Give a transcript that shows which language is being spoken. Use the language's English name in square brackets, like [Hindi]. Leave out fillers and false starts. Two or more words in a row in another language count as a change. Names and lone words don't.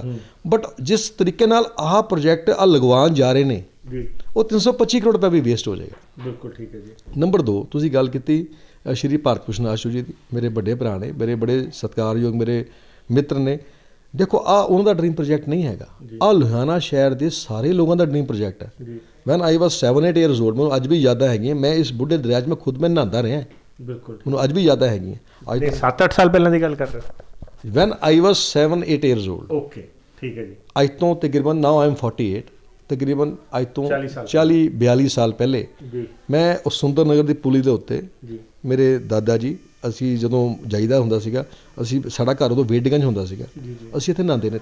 [Punjabi] ਬਟ ਜਿਸ ਤਰੀਕੇ ਨਾਲ ਆਹ ਪ੍ਰੋਜੈਕਟ ਲਗਵਾਉਣ ਜਾ ਰਹੇ ਨੇ, ਉਹ 325 ਕਰੋੜ ਰੁਪਏ ਵੀ ਵੇਸਟ ਹੋ ਜਾਏਗਾ। ਬਿਲਕੁਲ ਠੀਕ ਹੈ ਜੀ। ਨੰਬਰ 2, ਤੁਸੀਂ ਗੱਲ ਕੀਤੀ ਸ਼੍ਰੀ ਭਾਰਤ ਭੂਸ਼ਣ ਆਸ਼ੂ ਜੀ ਦੀ, ਮੇਰੇ ਵੱਡੇ ਭਰਾ ਨੇ, ਮੇਰੇ ਬੜੇ ਸਤਿਕਾਰਯੋਗ ਮੇਰੇ ਮਿੱਤਰ ਨੇ। ਦੇਖੋ, ਉਹਨਾਂ ਦਾ [English] dream project [Punjabi] ਨਹੀਂ ਹੈਗਾ, ਲੁਧਿਆਣਾ ਸ਼ਹਿਰ ਦੇ ਸਾਰੇ ਲੋਕਾਂ ਦਾ [English] dream project [Punjabi] ਹੈ। [English] When I was 7-8 years old, [Punjabi] ਮੈਨੂੰ ਅੱਜ ਵੀ ਯਾਦਾਂ ਹੈਗੀਆਂ। ਮੈਂ ਇਸ ਬੁੱਢੇ ਦਰਿਆ 'ਚ ਮੈਂ ਖੁਦ ਨਹਾਉਂਦਾ ਰਿਹਾ। ਬਿਲਕੁਲ, ਮੈਨੂੰ ਅੱਜ ਵੀ ਯਾਦਾਂ ਹੈਗੀਆਂ। ਅੱਜ 7-8 ਸਾਲ ਪਹਿਲਾਂ ਦੀ ਗੱਲ ਕਰ ਰਹੇ? [English] When I was 7-8 years old. [Punjabi] ਓਕੇ, ਠੀਕ ਹੈ ਜੀ। ਅੱਜ ਤੋਂ ਤਕਰੀਬਨ [English] now I am 48, [Punjabi] ਤਕਰੀਬਨ ਅੱਜ ਤੋਂ 40-42 ਸਾਲ ਪਹਿਲੇ ਮੈਂ ਉਸ ਸੁੰਦਰ ਨਗਰ ਦੀ ਪੁਲੀ ਦੇ ਉੱਤੇ, ਮੇਰੇ ਦਾਦਾ ਜੀ, ਅਸੀਂ ਜਦੋਂ ਜਾਈਦਾ ਹੁੰਦਾ ਸੀਗਾ, ਸਾਡਾ ਘਰ ਉਦੋਂ ਵੇਡਗੰਜ ਹੁੰਦਾ ਸੀਗਾ, ਅਸੀਂ ਇੱਥੇ ਨਹਾਉਂਦੇ ਨੇ।